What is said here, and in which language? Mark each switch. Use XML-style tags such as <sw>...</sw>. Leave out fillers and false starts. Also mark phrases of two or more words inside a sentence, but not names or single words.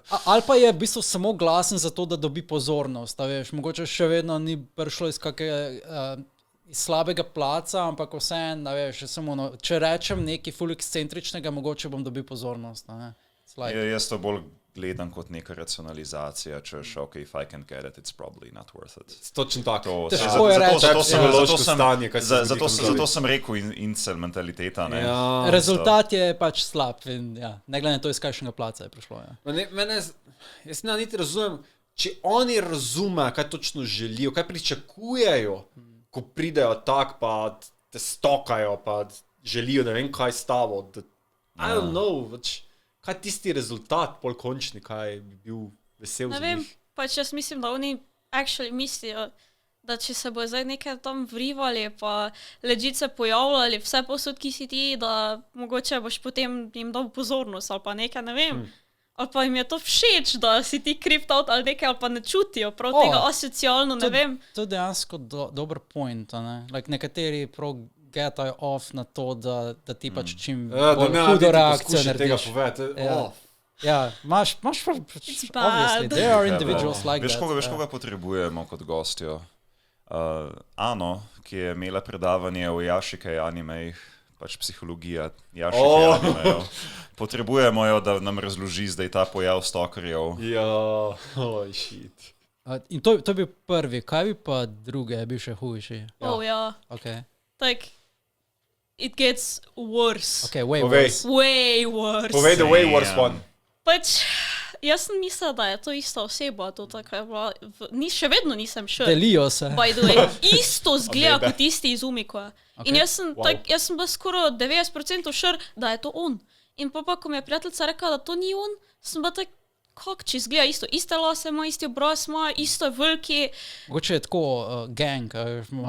<sl>Ali pa je v bistvu samo glasen za to, da dobi pozornost. Veš, mogoče še vedno ni prišlo iz kakega iz slabega placa, ampak vseeno, veš, samo če rečem nekaj ful ekscentričnega, mogoče bom dobil pozornost. Like, Jaz to bolj gledam kot neka racionalizacija, češ,</sl> <en>okay, if I can get it, it's probably not worth it.</en> <sl>Točno tako. Težko je reči. Psihološko stanje, kaj se zgodi v glavi. zato sem rekel incel mentaliteta. Ne? Ja. rezultat je pač slab. In, ja, ne glede na to, iz kakšnega placa je prišlo. Ja. Jaz ne niti razumem, če oni razumejo, kaj točno želijo, kaj pričakujejo, ko pridejo tak, pa te stokajo, pa želijo ne vem kaj s tabo.</sl> <en>I don't know,</en> <sl>kaj je tisti rezultat, pol končni, kaj bi bil vesel Ne za vem, njih. pač jaz mislim, da oni actually mislijo, da če se bo zdaj nekaj tam vrivali, pa legit se pojavljali vse posod, ki si ti, da mogoče boš potem jim dal pozornost ali pa nekaj, ne vem. Ali pa jim je to všeč, da si ti</sl> <en>creeped out</en> <sl>ali nekaj, ali pa ne čutijo prav tega asocialno, ne vem. To je dejansko dober point. Like, nekateri prav getajo off na to, da ti pač čim bolj hudo reakcijo narediš. Ja. Ja, imaš prav,</sl> <en>obviously, bad. there are individuals like</en> <sl>Veš,</sl> <en>that.</en> <sl>koga potrebujemo kot gostjo? Ano, ki je imela predavanje o Jašikaj animejih, pač psihologija Jašikaj animejev. Potrebujemo jo, da nam razloži zdaj ta pojav stalkerjev. Ja, shit. In to je bil prvi, kaj bi pa druge, je bil še hujši? Ja. Okay.</sl> <en>Like, it gets worse. Okay, way</en> <sl>Povej.</sl> <en>worse. Way worse.</en> <sl>Povej</sl> <en>the way worse one.</en> <sl>Pač, jaz sem mislila, da je to ista oseba, to tako je bila, še vedno nisem sure. Delijo se.</sl> <en>By the way,</en> <sl>isto zgleda Amebe. kot tisti iz Umikoja. In jaz sem, jaz sem bila skoraj 90% sure, da je to on. In pa ko mi je prijateljica rekla, da to ni on, sem bila tako, kako če zgleda isto. Iste lase ima, isti obraz ima, isto je veliki, Mogoče je tako gang, imajo</sl>